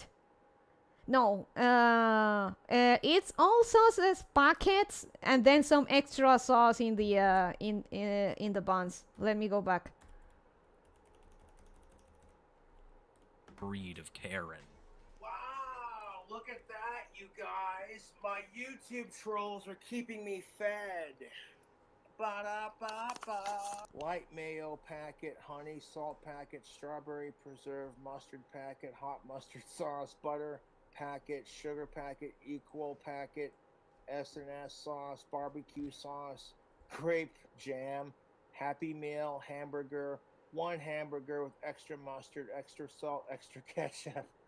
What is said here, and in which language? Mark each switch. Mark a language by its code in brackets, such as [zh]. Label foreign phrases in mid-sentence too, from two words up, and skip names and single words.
[en] No, it's all sauces packets and then some extra sauce in the in the buns. Let me go back. Breed of Karen. Wow, look at that, you guys. My YouTube trolls are keeping me fed. Ba-da-ba-ba. Light mayo packet, honey salt packet, strawberry preserved mustard packet, hot mustard sauce, butter packet, sugar packet, equal packet, S&S sauce, barbecue sauce, grape jam, Happy Meal hamburger, 1 hamburger with extra mustard, extra salt, extra ketchup.